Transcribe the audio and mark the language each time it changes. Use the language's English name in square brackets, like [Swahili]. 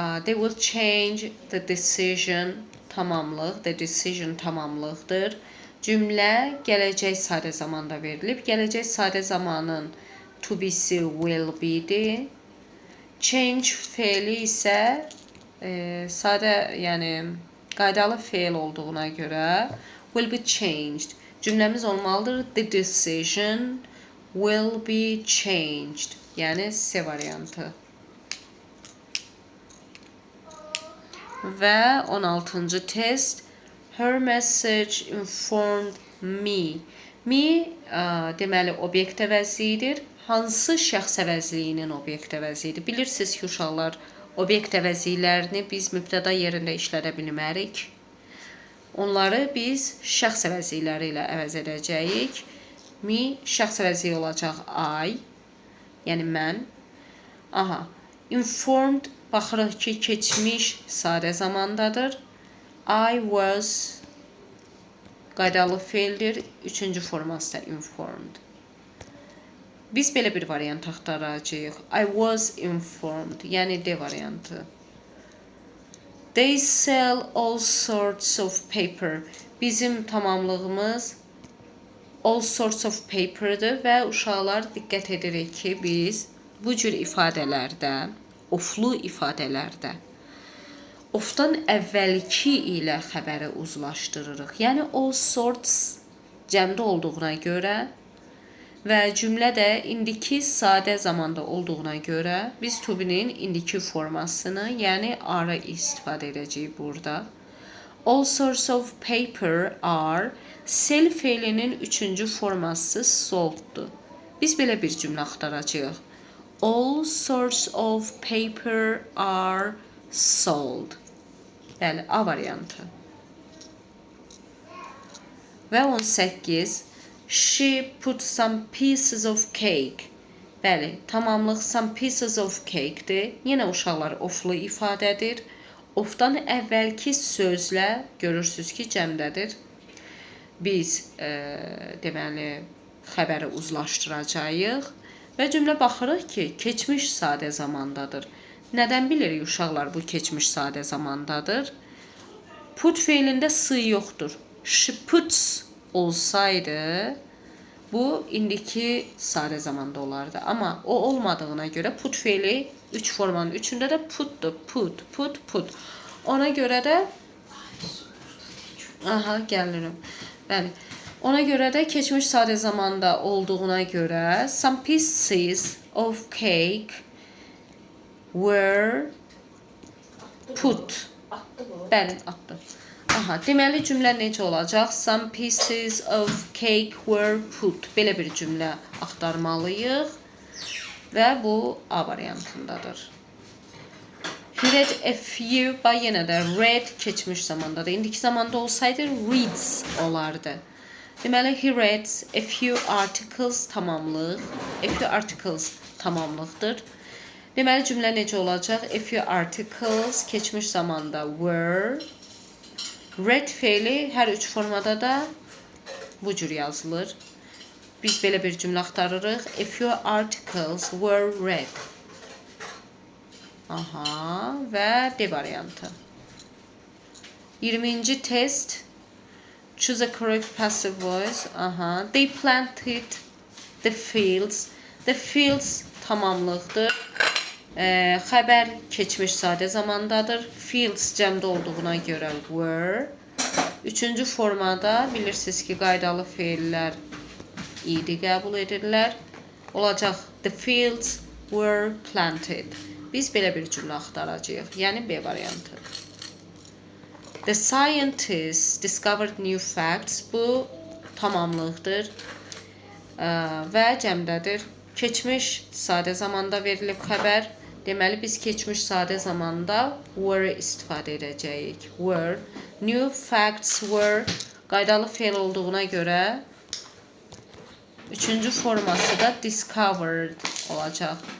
[English] They will change the decision. [Azerbaijani] Tamamlıq. [English] The decision [Azerbaijani] tamamlıqdır. Cümlə gələcək sadə zamanda verilib. Gələcək sadə zamanın to be'si will be'dir. Change feili isə sadə, yəni qaydalı feil olduğuna görə will be changed. Cümləmiz olmalıdır. [English] The decision will be changed. [Azerbaijani] Yəni C variantı. [English] Və 16-cı test. Her message informed me. [Azerbaijani] Me deməli obyekt əvəzliyidir. Hansı şəxs əvəzliyinin obyekt əvəzliyidir? Bilirsiniz ki, uşaqlar, obyekt əvəzliklərini biz mübtəda yerində işlədə bilmərik. Onları biz şəxs əvəzlikləri ilə əvəz edəcəyik. Me şəxs əvəzliyi olacaq I, yəni mən. Aha, informed baxırıq ki, keçmiş sadə zamandadır. I was qaydalı feildir. Üçüncü forması da informed. Biz belə bir variant axtaracağıq. [English] I was informed, yəni D variantı. They sell all sorts of paper. [Azerbaijani] Bizim tamamlığımız all sorts of paper'dır və uşaqlar diqqət edirik ki, biz bu cür ifadələrdə, oflu ifadələrdə ofdan əvvəlki ilə xəbəri uzlaşdırırıq. Yəni all sorts cəmdə olduğuna görə və cümlə də indiki sadə zamanda olduğuna görə biz to be'nin indiki formasını, yəni are istifadə edəcəyik burada. [English] All sorts of paper are sell feilinin üçüncü forması solddur. [Azerbaijani] Biz belə bir cümlə axtaracağıq. [English] All sorts of paper are sold. [Azerbaijani] Bəli, A variantı. [English] Və 18. She put some pieces of cake. [Azerbaijani] Bəli, tamamlıq some pieces of cake'dir. Yenə uşaqlar oflu ifadədir. Ofdan əvvəlki sözlə görürsünüz ki, cəmdədir. Biz deməli xəbəri uzlaşdıracağıq və cümlə baxırıq ki, keçmiş sadə zamandadır. Nədən bilirik uşaqlar bu keçmiş sadə zamandadır? Put feilində s yoxdur. She puts olsaydı bu indiki sadə zamanda olardı. Amma o olmadığına görə put feili 3 formanın üçündə də putdur. Put, put, put. Ona görə də aha, gəlirim. Bəli. Ona görə də keçmiş sadə zamanda olduğuna görə some pieces of cake were put. Bəli, atdım. Aha, deməli cümlə necə olacaq? [English] Some pieces of cake were put. [Azerbaijani] Belə bir cümlə axtarmalıyıq və bu A variantındadır. He read a few, bax yenə də read keçmiş zamandadır. İndiki zamanda olsaydı reads olardı. [English] Deməli he reads a few articles tamamlıq. [Azerbaijani] A few articles tamamlıqdır. Deməli cümlə necə olacaq? [English] A few articles keçmiş zamanda were. [Azerbaijani] Read feili hər üç formada da bu cür yazılır. Biz belə bir cümlə axtarırıq. [English] A few articles were read. Aha, və D variantı. 20-ci test. Choose a correct passive voice. Aha, they planted the fields. [Azerbaijani] The fields tamamlıqdır. Xəbər keçmiş sadə zamandadır. Fields cəmdə olduğuna görə were. Üçüncü formada bilirsiniz ki, qaydalı feillər idi qəbul edirlər. [English] Olacaq the fields were planted. [Azerbaijani] Biz belə bir cümlə axtaracağıq. Yəni B variantı. [English] The scientists discovered new facts. [Azerbaijani] Bu tamamlıqdır və cəmdədir. Keçmiş sadə zamanda verilib xəbər. Deməli, biz keçmiş sadə zamanda were istifadə edəcəyik. [English] Were. New facts were. [Azerbaijani] Qaydalı feil olduğuna görə üçüncü forması da discovered olacaq.